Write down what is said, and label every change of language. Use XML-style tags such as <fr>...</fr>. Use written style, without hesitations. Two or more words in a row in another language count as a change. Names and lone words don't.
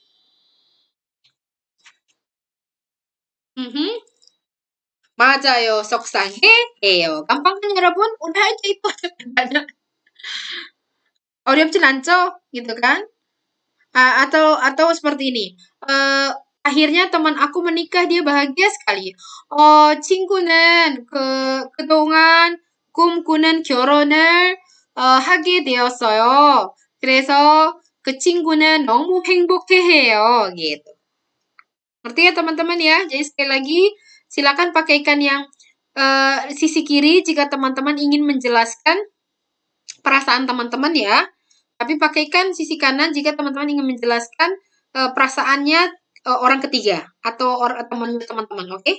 <ko>Mhm. 맞아요. 속상해해요.</ko> <id>Gampang kan 여러분? Udah aja itu.</id> <ko>어렵진 않죠?</ko> <id>Gitu kan? Atau seperti ini. Eh, akhirnya teman aku menikah, dia bahagia sekali.</id> <ko>친구는 그동안 꿈꾸는 결혼을 하게 되었어요. 그래서 그 친구는 너무 행복해해요.</ko> <id>Gitu. Ngerti ya teman-teman ya? Jadi sekali lagi, silakan pakaikan yang sisi kiri jika teman-teman ingin menjelaskan perasaan teman-teman ya. Tapi pakaikan sisi kanan jika teman-teman ingin menjelaskan perasaannya orang ketiga atau temannya teman-teman, oke?</id>